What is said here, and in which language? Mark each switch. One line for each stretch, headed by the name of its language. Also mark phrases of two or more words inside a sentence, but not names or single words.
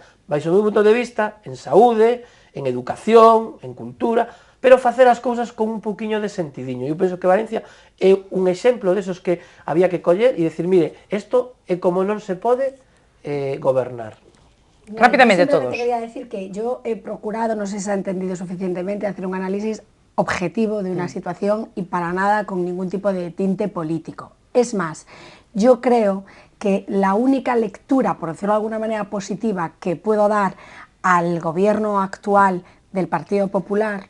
Galician: Baixo o meu punto de vista, en saúde, en educación, en cultura, pero facer as cousas con un pouquiño de sentidiño. Eu penso que Valencia é un exemplo desos que había que coller e decir, mire, isto é como non se pode gobernar.
Spanish: Rápidamente todos. Quería decir que yo he procurado, no sé si se ha entendido suficientemente, hacer un análisis objetivo de una situación y para nada con ningún tipo de tinte político. Es más, yo creo que la única lectura, por decirlo de alguna manera positiva, que puedo dar al gobierno actual del Partido Popular